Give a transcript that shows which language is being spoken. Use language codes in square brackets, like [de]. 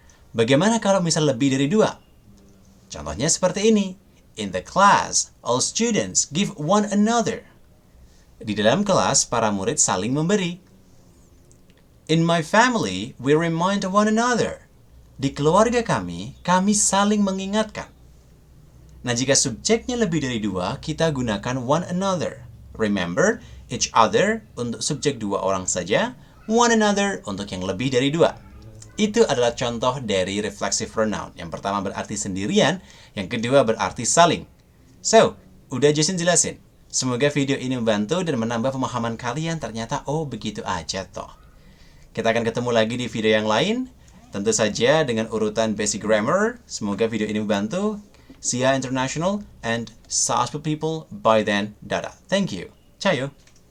[id] Bagaimana kalau misal lebih dari dua? Contohnya seperti ini. [en] In the class, all students give one another. [id] Di dalam kelas, para murid saling memberi. [en] In my family, we remind one another. [id] Di keluarga kami saling mengingatkan. Nah, jika subjeknya lebih dari dua, kita gunakan one another. Remember, each other untuk subjek dua orang saja, one another untuk yang lebih dari dua. Itu adalah contoh dari reflexive pronoun. Yang pertama berarti sendirian, yang kedua berarti saling. So, udah Jason jelasin. Semoga video ini membantu dan menambah pemahaman kalian. Ternyata, oh begitu aja toh. Kita akan ketemu lagi di video yang lain. Tentu saja dengan urutan basic grammar. Semoga video ini membantu. [en] See ya international and successful people. By then, dadah. Thank you. Ciao.